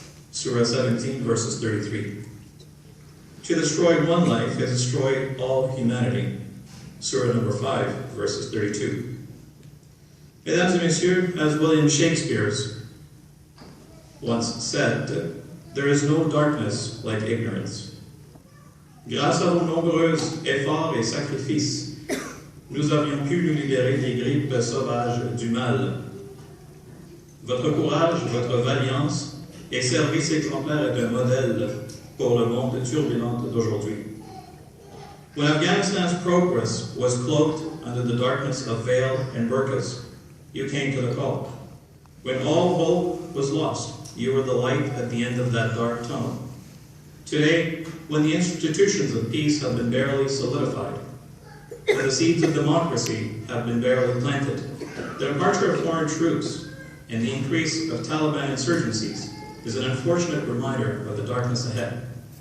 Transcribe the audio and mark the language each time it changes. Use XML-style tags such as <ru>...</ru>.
<en>Surah 17, verses 33. To destroy one life is destroy all humanity. Surah number 5, verses 32.</en> <fr>Mesdames et messieurs,</fr> <en>as William Shakespeare once said, there is no darkness like ignorance.</en> <fr>Grâce à vos nombreux efforts et sacrifices, nous avions pu nous libérer des grippes sauvages du mal. Votre courage, votre vaillance et service exemplaire est un modèle pour le monde turbulent d'aujourd'hui.</fr> <en>When Afghanistan's progress was cloaked under the darkness of veil and burqas, you came to the call. When all hope was lost, you were the light at the end of that dark tunnel. Today, when the institutions of peace have been barely solidified, when the seeds of democracy have been barely planted, the departure of foreign troops and the increase of Taliban insurgencies is an unfortunate reminder of the darkness ahead.</en>